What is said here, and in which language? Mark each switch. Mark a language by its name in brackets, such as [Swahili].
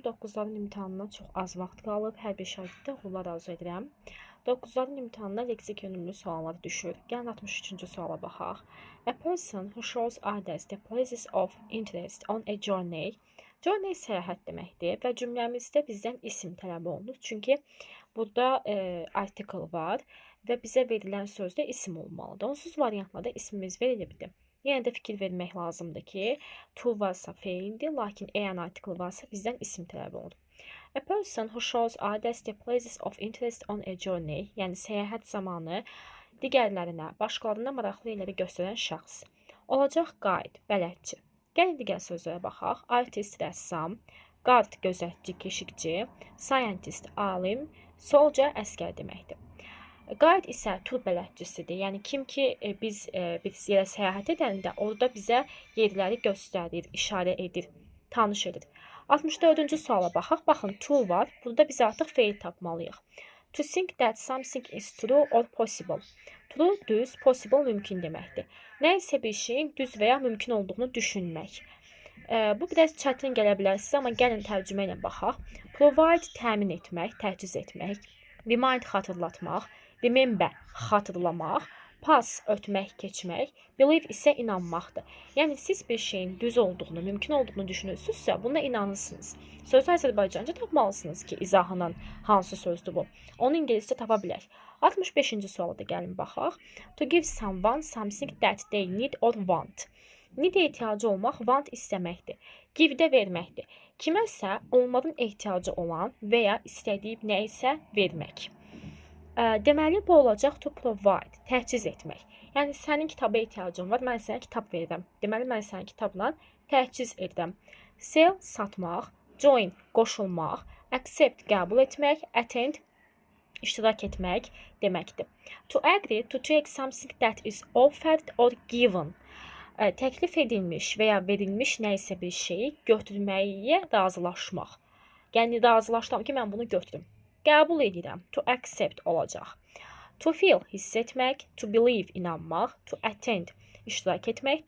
[Azerbaijani] 9-ların imtahanına çox az vaxt qalıb. Hər bir şagirddə uğurlar arzu edirəm. 9-ların imtahanına leksik yönümlü suallar düşür. Gəlin 63-cü suala baxaq. [English] A person who shows others the places of interest on a journey. [Azerbaijani] Journey səyahət deməkdir və cümləmizdə bizdən isim tələb olunur. Çünki burada article var və bizə verilən sözdə isim olmalıdır. Onsuz variantlarda ismimiz verilibdir. Yenə də fikir vermək lazımdır ki, to varsa feildir, lakin an article varsa bizdən isim tələb olunur. [English] A person who shows others the places of interest on a journey, [Azerbaijani] yəni səyahət zamanı digərlərinə, başqalarına maraqlı yerləri göstərən şəxs. Olacaq guide, bələdçi. Gəlin digər sözlərə baxaq. Artist, rəssam, guard, gözətçi, keşikçi, scientist, alim, soldier, əskər deməkdir. Guide isə tur bələdçisidir. Yəni kim ki biz yerə səyahət edəndə orada bizə yerləri göstərir, işarə edir, tanış edir. 64-cü suala baxaq. Baxın, to var. Burada biz artıq feil tapmalıyıq. [English] To think that something is true or possible. [Azerbaijani] True düz, possible mümkün deməkdir. Nə isə bir şeyin düz və ya mümkün olduğunu düşünmək. Bu biraz çətin gələ bilər sizə, amma gəlin tərcümə ilə baxaq. Provide təmin etmək, təchiz etmək. Remind xatırlatmaq. Remember xatırlamaq. Pass ötmək, keçmək. Believe isə inanmaqdır. Yəni siz bir şeyin düz olduğunu, mümkün olduğunu düşünürsünüzsə, buna inanırsınız. Sözü Azərbaycanca tapmalısınız ki, izahının hansı sözdür bu. Onu ingiliscə tapa bilər. 65-ci suala da gəlin baxaq. [English] To give someone something that they need or want. [Azerbaijani] Need-ə ehtiyacı olmaq, want istəməkdir. Give-də verməkdir. Kiməsə onların ehtiyacı olan və ya istədiyi nə isə vermək. Deməli, bu olacaq to provide, təchiz etmək. Yəni, sənin kitaba ehtiyacın var, mən sənə kitab verirəm. Deməli, mən sənin kitabla təchiz edirəm. Sell, satmaq, join, qoşulmaq, accept, qəbul etmək, attend, iştirak etmək deməkdir. [English] To agree, to take something that is offered or given. [Azerbaijani] Təklif edilmiş və ya verilmiş nə isə bir şeyi götürməyə razılaşmaq. Yəni, razılaşdım ki, mən bunu götürüm. Qəbul edirəm. To accept olacaq. To feel, hiss etmək. To believe, inanmaq. To attend, iştirak etmək.